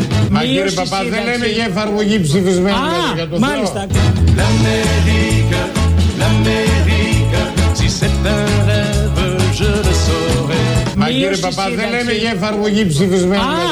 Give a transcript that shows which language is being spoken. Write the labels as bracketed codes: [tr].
[el] Μα κύριε Παπά, δεν λέμε για εφαρμογή ψηφισμένα μέτρα, για το Θεό. Α, μάλιστα. [fr] L'Amérique, l'Amérique, si c'est un rêve, je le saurai. [el] Μα κύριε Παπά, δεν λέμε για εφαρμογή ψηφισμένη.